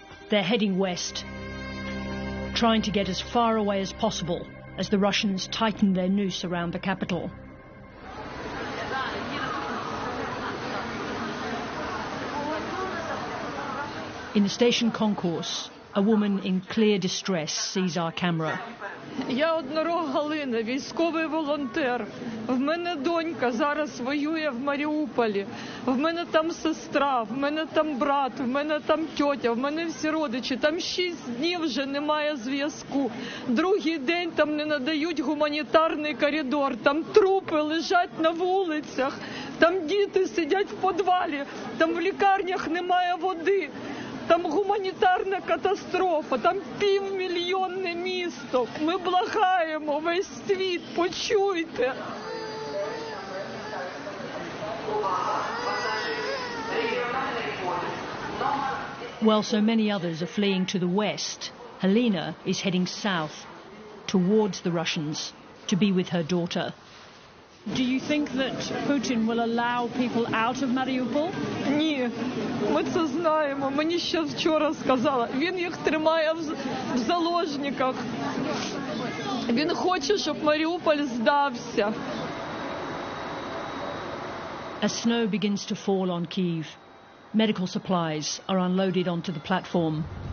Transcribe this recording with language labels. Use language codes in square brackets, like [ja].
[en] They're heading west, trying to get as far away as possible as the Russians tighten their noose around the capital. In the station concourse, a woman in clear distress sees our camera. [uk] Я Однорог Галина, військовий волонтер. В мене донька зараз воює в Маріуполі. В мене там сестра, в мене там брат, в мене там тьотя, в мене всі родичі. Там 6 днів вже немає зв'язку. Другий день там не надають гуманітарний коридор. Там трупи лежать на вулицях. Там діти сидять в підвалі. Там в лікарнях немає води. Там гуманітарна катастрофа, там півмільйонне місто. Ми благаємо весь світ, почуйте. [en] While so many others are fleeing to the west, Helena is heading south, towards the Russians, to be with her daughter. Do you think that Putin will allow people out of Mariupol? [uk] Ні, ми це знаємо. Мені ще вчора сказала. Він їх тримає в заложниках. Він хоче, щоб Маріуполь здався. [en] As snow begins to fall on Kyiv, medical supplies are unloaded onto the platform.